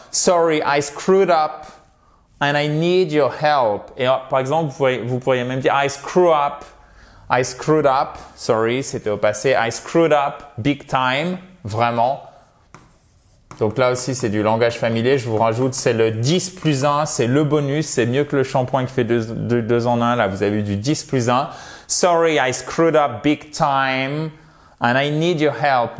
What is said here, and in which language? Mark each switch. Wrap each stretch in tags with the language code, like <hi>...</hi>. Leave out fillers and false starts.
<en>Sorry, I screwed up and I need your help.</en> <fr>Et par exemple, vous pourriez même dire</fr> <en>I screwed up, sorry,</en> <fr>c'était au passé.</fr> <en>I screwed up big time,</en> <fr>vraiment. Donc là aussi, c'est du langage familier. Je vous rajoute, c'est le 10 plus 1, c'est le bonus. C'est mieux que le shampoing qui fait 2 en 1. Là, vous avez du 10 plus 1.</fr> <en>Sorry, I screwed up big time and I need your help.</en>